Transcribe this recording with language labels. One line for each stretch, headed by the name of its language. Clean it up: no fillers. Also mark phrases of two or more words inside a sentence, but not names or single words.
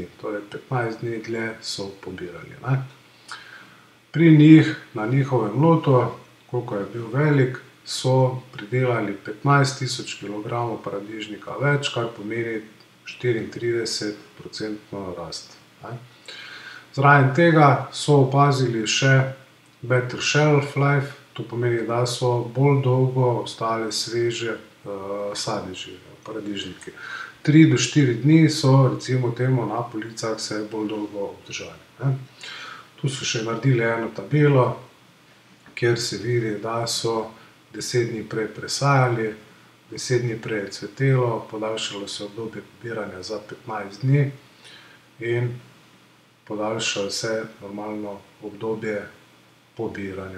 Slovenian: Torej 15 dni dlje so pobirali. Pri njih, na njihovem lotu, koliko je bil velik, so pridelali 15.000 kg paradižnika več, kar pomeni 34% rast. Zraven tega so opazili še
English: better shelf life,
Slovenian: to pomeni, da so bolj dolgo ostale sveže sadeži, paradižniki. 3 do 4 dni so, recimo temu, na policah se bolj dolgo obdržali. Tu so še naredili eno tabelo, kjer se vidi, da so 10 dni prej presajali, 10 dni prej je cvetelo, podaljšalo se obdobje pobiranja za 15 dni in podaljšalo se normalno obdobje pobiranja.